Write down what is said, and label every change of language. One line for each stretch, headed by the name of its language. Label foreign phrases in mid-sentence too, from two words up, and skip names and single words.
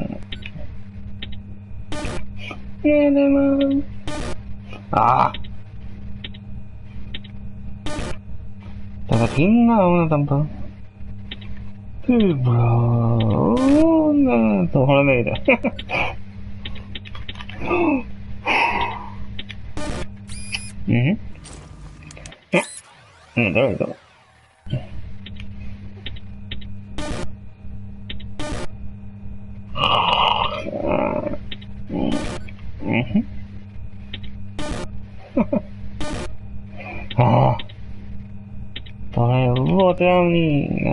Czech: Ah! Tatatina o una tampa? Bro. ne, tohle nejde.
English: There we go.
Czech: To je vodravný.